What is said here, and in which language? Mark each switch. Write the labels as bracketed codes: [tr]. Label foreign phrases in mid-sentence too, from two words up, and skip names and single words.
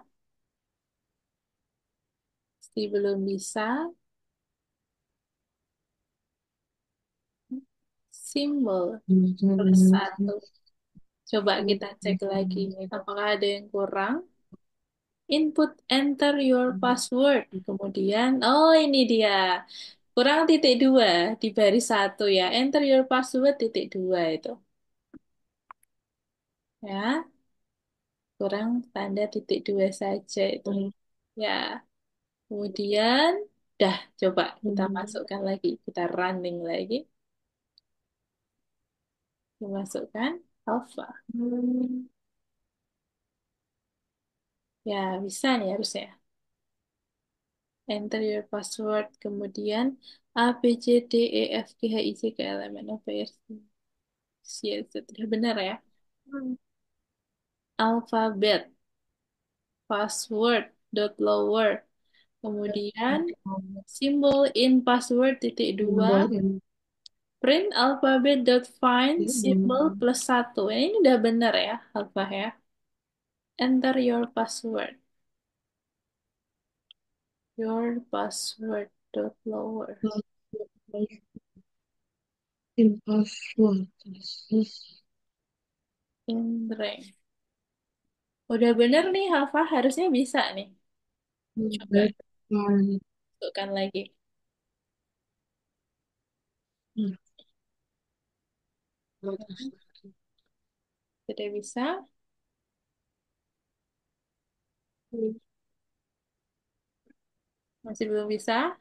[id] Masih belum bisa. Simbol plus satu. Coba kita cek lagi. Apakah ada yang kurang? [en] Input enter your password. [id] Kemudian, oh ini dia. Kurang titik dua di baris satu ya. [en] Enter your password [id] titik dua itu. Ya, kurang tanda titik dua saja itu. Ya, kemudian, dah coba kita masukkan lagi. Kita running lagi. Dimasukkan alpha. Ya, bisa nih harusnya. [en] Enter your password. [id] Kemudian A, B, C, D, E, F, G, H, I, J, K, L, M, N, O, P, R, S, Y, Z. Sudah benar ya. [en] Alphabet. Password. Dot lower. [id] Kemudian simbol [en] in password [id] titik dua. [en] Print alphabet dot find [id] simbol plus satu. Ini udah benar ya, Alpha ya. [en] Enter your password. Your password dot lower. Impossible. In rank. [id] Udah bener nih, Alpha. Harusnya bisa nih. Coba masukkan lagi. Sudah bisa? Masih belum bisa?